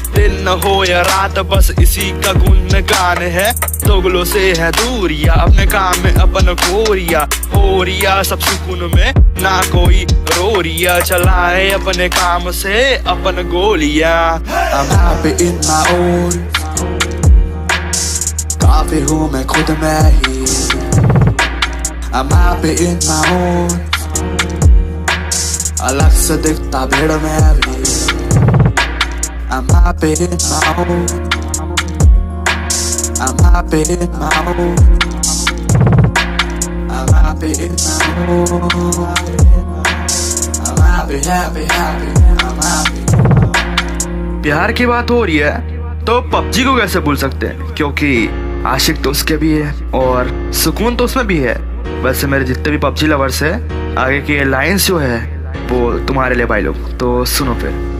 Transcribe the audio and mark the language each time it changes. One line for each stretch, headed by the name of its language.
Hindi: दिन न हो या रात बस इसी का गुणगान है, दोगलों से है दूरिया, अपने काम में अपन गोरिया हो रिया, सब सुकून में ना कोई रोरिया, चलाए अपने काम से अपन गोलियां।
English: I'm happy in my own,
Hindi: काफी हूँ मैं खुद में ही।
English: I'm happy in my own,
Hindi: अलग से दिखता भीड़ में भी।
English: I'm happy in my own, I'm happy in my own, I'm happy in my own, I'm happy, happy, happy, I'm happy।
Hindi: प्यार की बात हो रही है तो पबजी को कैसे भूल सकते हैं, क्योंकि आशिक तो उसके भी है और सुकून तो उसमें भी है। वैसे मेरे जितने भी पबजी लवर्स है, आगे की लाइंस जो है वो तुम्हारे लिए भाई लोग, तो सुनो फिर।